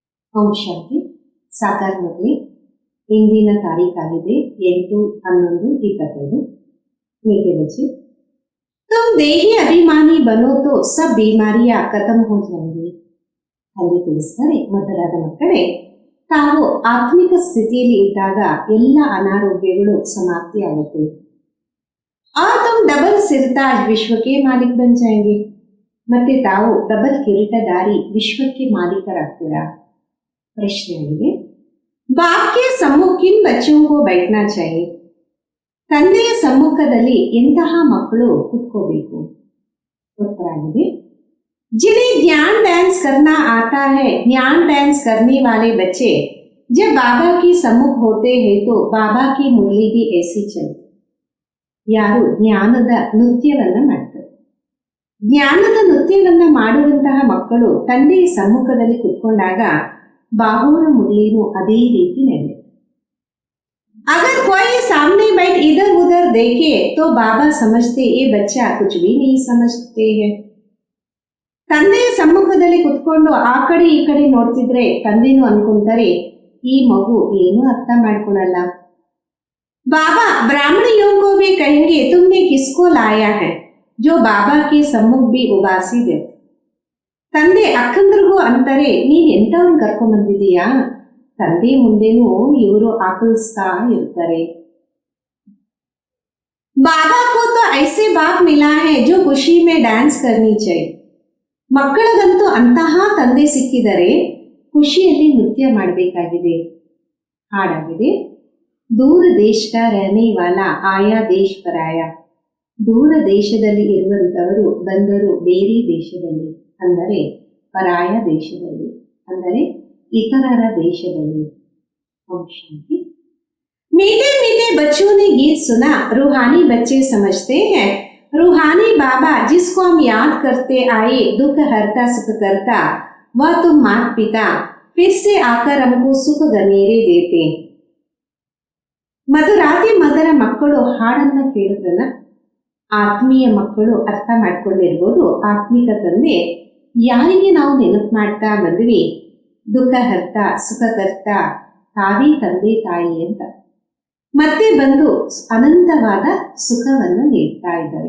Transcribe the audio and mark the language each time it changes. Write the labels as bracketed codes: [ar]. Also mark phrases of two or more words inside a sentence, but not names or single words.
[kn] ಓಂ ಶಾಂತಿ. ಸಾಕಾರದಲ್ಲಿ ಇಂದಿನ ತಾರೀಖಾಗಿದೆ 8/11/25. [hi] मीठे बच्चे, तुम देही अभिमानी बनो तो सब बीमारियां खत्म हो जाएंगी. [kn] ತಂದೆ ತಿಳಿಸ್ತಾರೆ, ಮಧುರಾದ ಮಕ್ಕಳೇ, ತಾವು ಆತ್ಮಿಕ ಸ್ಥಿತಿಯಲ್ಲಿ ಇದ್ದಾಗ ಎಲ್ಲ ಅನಾರೋಗ್ಯಗಳು ಸಮಾಪ್ತಿಯಾಗುತ್ತೆ. [hi] और तुम डबल सिरताज विश्व के मालिक बन जाएंगे. [kn] ಮತ್ತೆ ತಾವು ಡಬಲ್ ಕಿರೀಟಧಾರಿ ವಿಶ್ವಕ್ಕೆ ಮಾಲೀಕರಾಗ್ತೀರಾ. ಪ್ರಶ್ನೆಯಾಗಿದೆ, [hi] बाप के सम्मुख किन बच्चों को बैठना चाहिए? [kn] ತಂದೆಯ ಸಮ್ಮುಖದಲ್ಲಿ ಎಂತಹ ಮಕ್ಕಳು ಕೂತ್ಕೋಬೇಕು? ಉತ್ತರ ಆಗಿದೆ, [hi] जिन्हें ज्ञान डांस करना आता है, ज्ञान डांस करने वाले बच्चे जब बाबा के सम्मुख होते हैं तो बाबा की मुरली भी ऐसी चलती. [kn] ಯಾರು ಜ್ಞಾನದ ನೃತ್ಯವನ್ನ ಮಾಡ್ತಾರೆ, ಜ್ಞಾನದ ನೃತ್ಯವನ್ನ ಮಾಡುವಂತಹ ಮಕ್ಕಳು ತಂದೆಯ ಸಮ್ಮುಖದಲ್ಲಿ ಕುತ್ಕೊಂಡಾಗ ಬಾಹುರ ಮುರಳಿನೂ ಅದೇ ರೀತಿ ನಡೆಯುತ್ತೆ. [hi] अगर कोई सामने बैठ इधर उधर देखे तो बाबा समझते ये बच्चा कुछ भी नहीं समझते हैं. [kn] ತಂದೆಯ ಸಮ್ಮುಖದಲ್ಲಿ ಕುತ್ಕೊಂಡು ಆ ಕಡೆ ಈ ಕಡೆ ನೋಡ್ತಿದ್ರೆ ತಂದೆನೂ ಅನ್ಕೊಂತಾರೆ, ಈ ಮಗು ಏನು ಅರ್ಥ ಮಾಡ್ಕೊಳಲ್ಲ. [hi] बाबा ब्राह्मणियों को भी कहेंगे तुमने किसको लाया है जो बाबा के सम्मुख भी उबासी दे. [kn] ತಂದೆ ಅಕ್ಕಂದ್ರಿಗೂ ಅಂತಾರೆ, ನೀನ್ ಎಂತವನ್ ಕರ್ಕೊಂಡ್ ಬಂದಿದೀಯಾ, ತಂದೆ ಮುಂದೆನೂ ಇವರು ಆಕಳಿಸ್ತಾ ಇರ್ತಾರೆ. [hi] बाबा को तो ऐसे बाप मिला है जो खुशी में डांस करनी चाहिए. [kn] ಮಕ್ಕಳಿಗಂತೂ ಅಂತಹ ತಂದೆ ಸಿಕ್ಕಿದರೆ ಖುಷಿಯಲ್ಲಿ ನೃತ್ಯ ಮಾಡಬೇಕಾಗಿದೆ. [hi] ಹಾಡಾಗಿದೆ, दूर देश का रहने वाला आया देश पराया. [kn] ದೂರ ದೇಶದಲ್ಲಿ ಇರುವಂತವರು ಬಂದರು ಬೇರೆ ದೇಶದಲ್ಲಿ, ಅಂದರೆ ಪರಾಯ ದೇಶದಲ್ಲಿ, ಅಂದರೆ ಇತರರ ದೇಶದಲ್ಲಿ. ಶಾಂತಿ. [hi] मीठे मीठे बच्चों ने गीत सुना, रूहानी बच्चे समझते हैं रूहानी बाबा जिसको हम याद करते आए, दुख हरता सुख करता, वह तुम माता पिता फिर से आकर हमको सुख गनेरे देते. [kn] ಮಧುರಾತಿ ಮಧುರ ಮಕ್ಕಳು ಹಾಡನ್ನ ಕೇಳಿದ್ರಲ್ಲ, ಆತ್ಮೀಯ ಮಕ್ಕಳು ಅರ್ಥ ಮಾಡ್ಕೊಂಡಿರ್ಬೋದು. ಆತ್ಮಿಕ ತಂದೆ ಯಾರಿಗೆ ನಾವು ನೆನಪು ಮಾಡ್ತಾ ಬಂದ್ವಿ, ದುಃಖ ಹರ್ತ ಸುಖಕರ್ತ ತಾವೇ ತಂದೆ ತಾಯಿ ಅಂತ ಮತ್ತೆ ಬಂದು ಅನಂತವಾದ ಸುಖವನ್ನು ನೀಡ್ತಾ ಇದ್ದಾರೆ.